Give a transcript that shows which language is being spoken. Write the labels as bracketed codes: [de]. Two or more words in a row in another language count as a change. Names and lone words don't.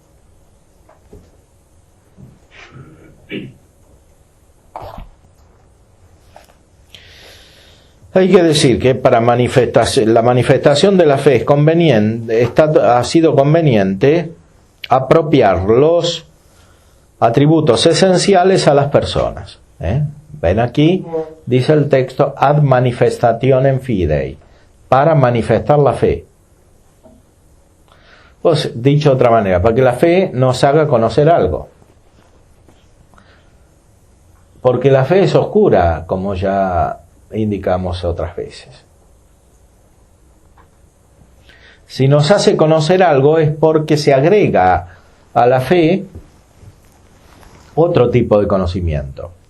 [es] Hay que decir que para la manifestación de la fe es conveniente, ha sido conveniente apropiar los atributos esenciales a las personas. Ven aquí, dice el texto, [la] ad manifestationem fidei, [es] para manifestar la fe. Pues, dicho de otra manera, para que la fe nos haga conocer algo. Porque la fe es oscura, como ya indicamos otras veces. Si nos hace conocer algo es porque se agrega a la fe otro tipo de conocimiento.